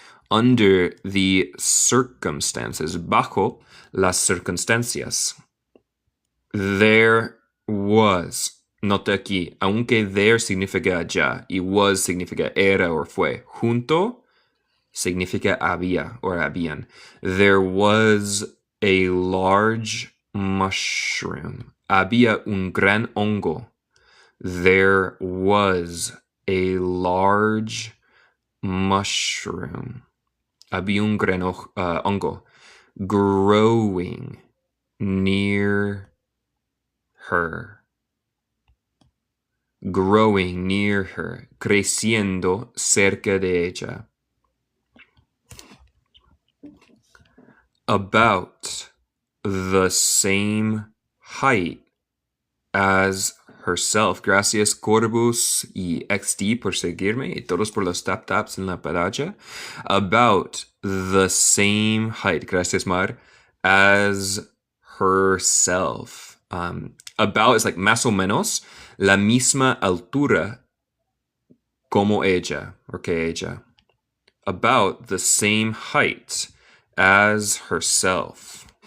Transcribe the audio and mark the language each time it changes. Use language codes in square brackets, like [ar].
[en] Under the circumstances, [es] bajo las circunstancias. There was, nota aquí, aunque there significa allá y was significa era o fue, junto significa había o habían. [en] There was a large mushroom. [es] Había un gran hongo. [en] There was a large mushroom. [es] Había un gran hongo. [en] Growing near her. Growing near her. [es] Creciendo cerca de ella. [en] About the same height as herself. [es] Gracias Corbus y XD por seguirme y todos por los tap taps en la pantalla. [en] About the same height. [es] Gracias Mar. [en] As herself. About is like [es] más o menos la misma altura como ella, or que ella. [en] About the same height as herself.